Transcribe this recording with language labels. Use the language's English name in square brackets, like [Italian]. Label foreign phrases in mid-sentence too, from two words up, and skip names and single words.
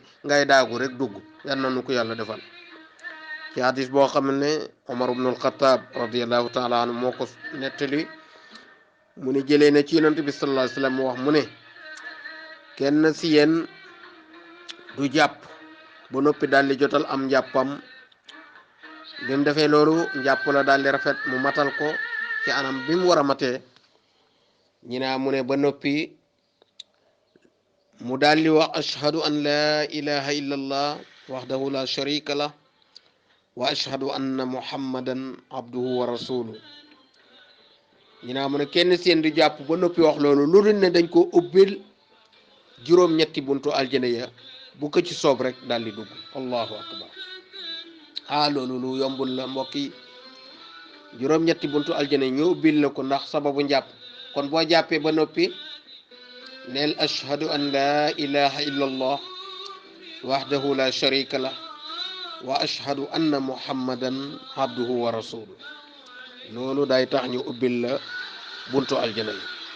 [Wolof] ngay daagu rek dugg yal na nu ko yàlla defal ci hadis boo xam ne Omar ibnul Xataab [Arabic] رضي الله تعالى عنه [Wolof] moo ko nettali mu ne jëlee na ci yonent bi [Arabic] صلى الله عليه وسلم [Wolof] mu wax mu ne kenn si yéen du jàpp ba noppi daal di jotal am njàppam bi mu defee loolu njàpp la daal di rafet mu matal ko ci anam bi mu war a matee ñi naa mu ne ba noppi mu daal di wax [Arabic] أشهد أن لا إله إلا الله وحده لا شريك له وأشهد أن محمدا عبده ورسوله [Wolof] ñi naa mu ne kenn seen di jàpp ba noppi wax loolu lu dul ne dañ ko ubbil juróom-ñetti buntu aljana ya bu ko ci soob rek daal di dugg [Arabic] الله أكبر [Wolof] loolu lu yombul la mbokk yi juróom-ñetti buntu aljana yi ñu ubbil la ko ndax sababu njàpp kon boo jàppee ba noppi neel [Arabic] أشهد أن لا إله إلا الله وحده لا شريك له وأشهد أن محمدا عبده ورسوله [Wolof] loolu day tax ñu ubbil la buntu aljana yi